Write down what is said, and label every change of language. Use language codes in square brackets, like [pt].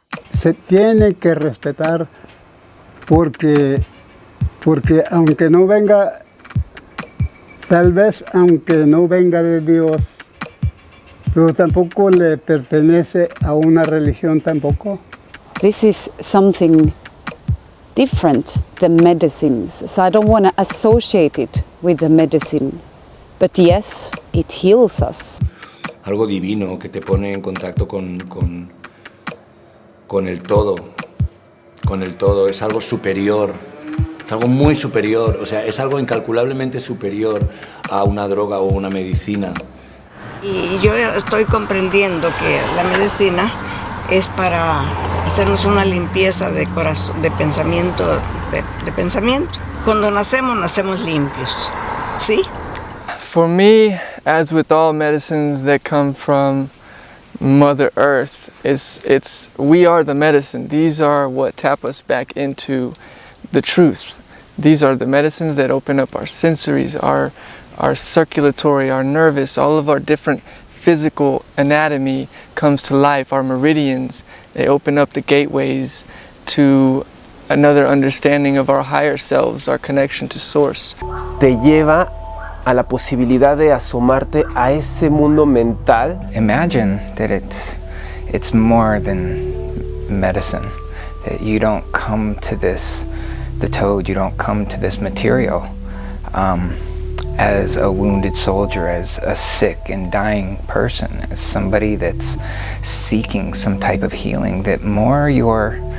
[es] Se tiene que respetar porque aunque no venga, tal vez aunque no venga de Dios, pero tampoco le pertenece a una religión tampoco. [en] This is something different than medicines, so I don't want to associate it with the medicine, but yes, it heals us. [es] Algo divino que te pone en contacto con el todo, es algo superior, es algo muy superior, o sea, es algo incalculablemente superior a una droga o una medicina. Y yo estoy comprendiendo que la medicina es para hacernos una limpieza de corazón, de pensamiento, de pensamiento. Cuando nacemos limpios, ¿sí? [en] For me, as with all medicines that come from Mother Earth, we are the medicine. These are what tap us back into the truth. These are the medicines that open up our sensories, our circulatory, our nervous, all of our different physical anatomy comes to life, our meridians. They open up the gateways to another understanding of our higher selves, our connection to source. [es] Te lleva a la posibilidad de asomarte a ese mundo mental. [en] Imagine that it's more than medicine. That you don't come to this, the toad, you don't come to this material as a wounded soldier, as a sick and dying person, as somebody that's seeking some type of healing, that more you're